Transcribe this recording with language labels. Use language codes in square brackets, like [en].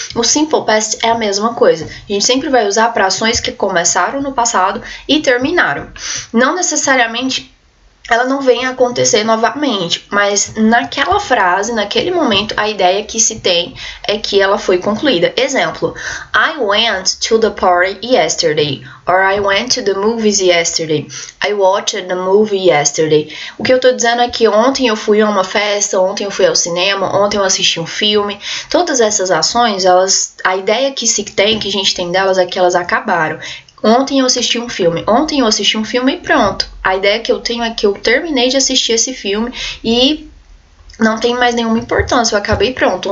[pt] O simple past é a mesma coisa. A gente sempre vai usar para ações que começaram no passado e terminaram. Não necessariamente ela não vem a acontecer novamente, mas naquela frase, naquele momento, a ideia que se tem é que ela foi concluída. [en] Exemplo, I went to the party yesterday, or I went to the movies yesterday, I watched the movie yesterday. [pt] O que eu tô dizendo é que ontem eu fui a uma festa, ontem eu fui ao cinema, ontem eu assisti um filme. Todas essas ações, a ideia que se tem, que a gente tem delas é que elas acabaram. Ontem eu assisti um filme e pronto. A ideia que eu tenho é que eu terminei de assistir esse filme e não tem mais nenhuma importância, eu acabei pronto.